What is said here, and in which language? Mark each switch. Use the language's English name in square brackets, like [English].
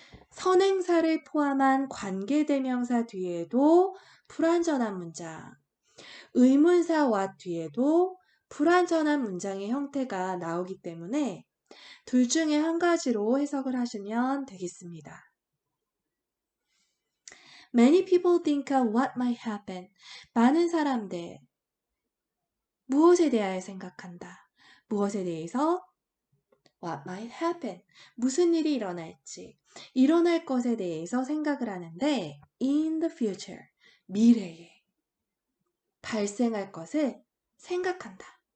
[Korean] 선행사를 포함한 관계대명사 뒤에도 불완전한 문장, 의문사 what 뒤에도 불완전한 문장의 형태가 나오기 때문에 둘 중에 한 가지로 해석을 하시면 되겠습니다. [English] Many people think of what might happen. [Korean] 많은 사람들 무엇에 대하여 생각한다. 무엇에 대해서? [English] What might happen. [Korean] 무슨 일이 일어날지. 일어날 것에 대해서 생각을 하는데 [English] in the future. [Korean] 미래에 발생할 것을 생각한다.